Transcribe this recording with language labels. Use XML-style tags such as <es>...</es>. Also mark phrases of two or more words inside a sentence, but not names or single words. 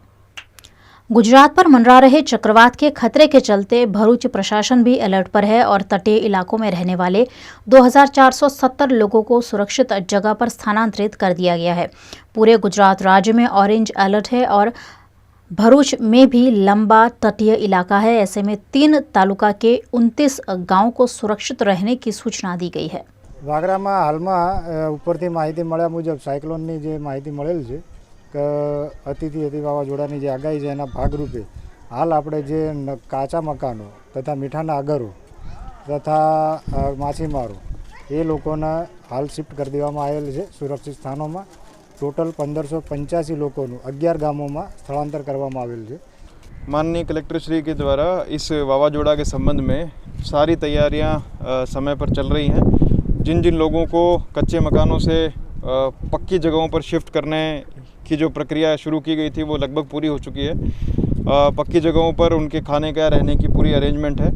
<hi>गुजरात पर मंडरा रहे चक्रवात के खतरे के चलते भरूच प्रशासन भी अलर्ट पर है और तटीय इलाकों में रहने वाले 2470 लोगों को सुरक्षित जगह पर स्थानांतरित कर दिया गया है। पूरे गुजरात राज्य में</hi> <en>orange alert</en> <hi>है और भरूच में भी लंबा तटीय इलाका है। ऐसे में 3 तालुका के 29 गांवों को सुरक्षित रहने की सूचना दी गई है।</hi> <gu>વાગરા માં હાલ માં ઉપરથી માહિતી મળ્યા મુજબ સાયક્લોનની જે માહિતી મળેલ છે કે અતિથી અતિ વાવાઝોડાની જે આગાહી છે એના ભાગરૂપે હાલ આપણે જે કાચા મકાનો તથા મીઠાના આગરો તથા માછીમારો એ લોકોને હાલ શિફ્ટ કરી દેવામાં આવેલ છે સુરક્ષિત સ્થાનોમાં। ટોટલ 1585 લોકોનું 11 ગામોમાં સ્થળાંતર કરવામાં આવેલ છે।</gu> <hi>माननीय कलेक्टर श्री के द्वारा इस वावाजोड़ा के संबंध में सारी तैयारियां समय पर चल रही हैं। जिन जिन लोगों को कच्चे मकानों से पक्की जगहों पर शिफ्ट करने की जो प्रक्रिया शुरू की गई थी वो लगभग पूरी हो चुकी है। पक्की जगहों पर उनके खाने का रहने की पूरी अरेंजमेंट है।</hi>